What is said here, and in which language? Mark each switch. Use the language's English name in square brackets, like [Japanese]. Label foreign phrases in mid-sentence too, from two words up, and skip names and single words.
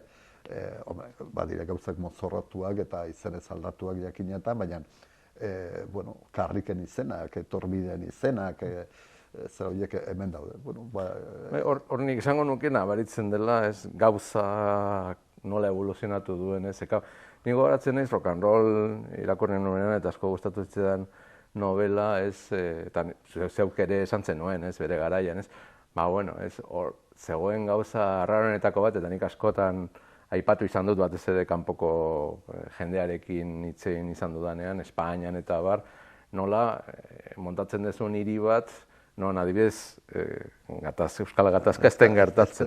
[Basque] Badire gauzak mozorratuak eta izenez aldatuak jakinetan, baina karriken izenak, etorbideen izenak, zer horiek hemen daude. Hor nik esango nukena baritzen dela, gauza nola evoluzionatu duen, ez? Nik gogoratzen naiz rock and roll irakurri nuenean eta asko gustatu zitzaidan novela, eta zeuk ere esan zenuen, bere garaian, ez? Hor zegoen gauza arraronetako bat, eta nik askotan aipatu izan dut batez ere kanpoko jendearekin hitz egin izan dudanean, Espainian eta bar, nola montatzen duzun hiri bat non adibidez, Euskal Gatazka ez den gertatzen.